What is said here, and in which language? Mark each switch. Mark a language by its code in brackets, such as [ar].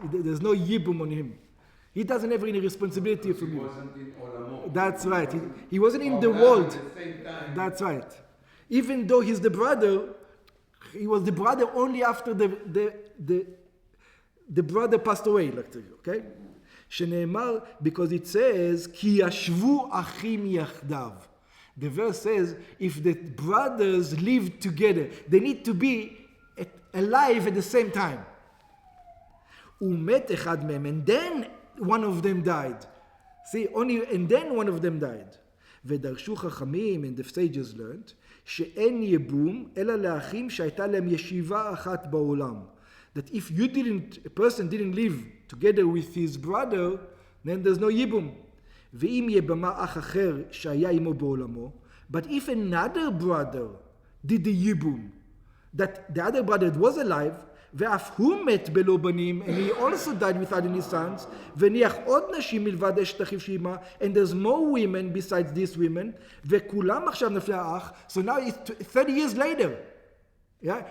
[en] There's no Yibum on him. He doesn't have any responsibility for me. He wasn't in Olamo. That's right. He wasn't in the world. At the same time. That's right. Even though he's the brother, he was the brother only after the brother passed away. Okay? [he] שנאמר, [en] because it says, [he] כי ישבו אחים יחדיו. [en] The verse says, if the brothers live together, they need to be alive at the same time. [he] ומת אחד מהם, [en] and then one of them died. See, and then one of them died. [he] ודרשו חכמים, [en] and the sages learned, [he] שאין ייבום, אלא לאחים שהייתה להם ישיבה אחת בעולם. [en] That if a person didn't live together with his brother, then there's no ייבום. [he] ואם יבמה אח אחר שהיה עמו בעולמו, [en] But if another brother did the Yibum, that the other brother was alive, [he] ואף הוא מת בלא בנים, [en] and he also died without any sons, [he] וניח עוד נשים מלבד אשת אחיו שאימה, [en] and there's more women besides these women, [he] וכולם עכשיו נפלי האח, [en] so now it's 30 years later, yeah?